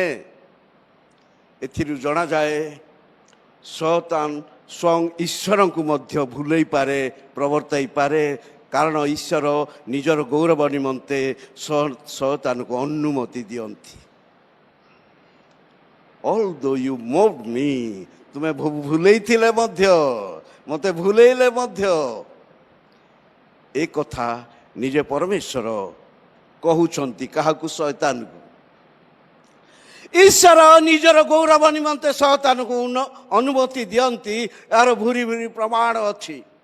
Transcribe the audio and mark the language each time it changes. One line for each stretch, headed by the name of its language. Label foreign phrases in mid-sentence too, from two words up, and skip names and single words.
Odia: ଏଥିରୁ ଜଣାଯାଏ ଶୟତାନ ସ୍ୱୟଂ ଈଶ୍ୱରଙ୍କୁ ମଧ୍ୟ ଭୁଲେଇ ପାରେ, ପ୍ରବର୍ତ୍ତାଇ ପାରେ। କାରଣ ଈଶ୍ୱର ନିଜର ଗୌରବ ନିମନ୍ତେ ଶୟତାନକୁ ଅନୁମତି ଦିଅନ୍ତି।
English: although you moved me,
Odia: ତୁମେ ଭୁଲେଇଥିଲେ ମଧ୍ୟ, ମୋତେ ଭୁଲେଇଲେ ମଧ୍ୟ, ଏ କଥା ନିଜେ ପରମେଶ୍ୱର କହୁଛନ୍ତି କାହାକୁ? ଶୟତାନକୁ। ଈଶ୍ୱର ନିଜର ଗୌରବ ନିମନ୍ତେ ଶୟତାନକୁ ଅନୁମତି ଦିଅନ୍ତି, ଏହାର ଭୁରି ଭୁରି ପ୍ରମାଣ ଅଛି।